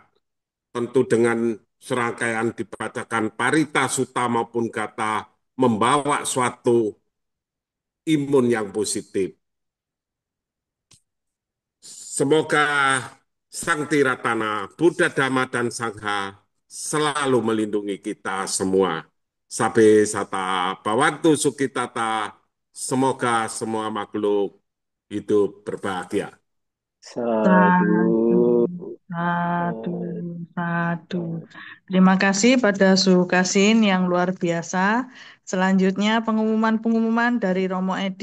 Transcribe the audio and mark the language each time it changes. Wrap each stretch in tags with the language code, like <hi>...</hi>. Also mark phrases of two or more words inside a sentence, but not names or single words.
<id>Tentu dengan serangkaian dibacakan parita sutta maupun kata membawa suatu imun yang positif. Semoga Sang Tiratana, Buddha, Dhamma, dan Sangha selalu melindungi kita semua.</id> <pi>Sabe sata bawantu sukitata,</pi> <id>semoga semua makhluk hidup berbahagia.</id> <pi>Sadu, Sadu. sadu, sadu.</pi> <id>Terima kasih pada Suhu Kasin yang luar biasa. Selanjutnya pengumuman-pengumuman dari Romo Edi.</id>